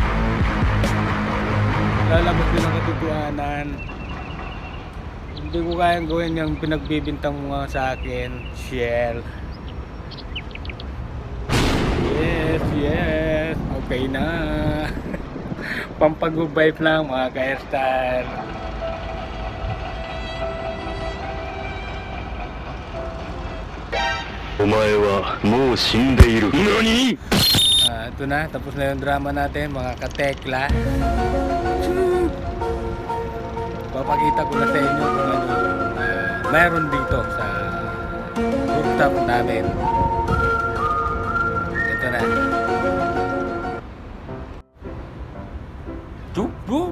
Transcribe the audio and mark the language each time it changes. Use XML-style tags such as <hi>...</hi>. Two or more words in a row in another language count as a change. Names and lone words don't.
<tl>Lalabas din ang katotohanan. Hindi ko kayang gawin yung pinagbibintang mo nga sa akin, Shell.</tl> <en>Yes, okay</en> <tl>na. Pampag-vibe lang mga ka-hairstyle.</tl> <ja>お前はもう死んでいる。何？</ja> <tl>Ito na, tapos na yung drama natin mga katekla. Papakita ko na sa inyo kung ano meron dito sa rooftop namin. Ito na. Boom!</tl>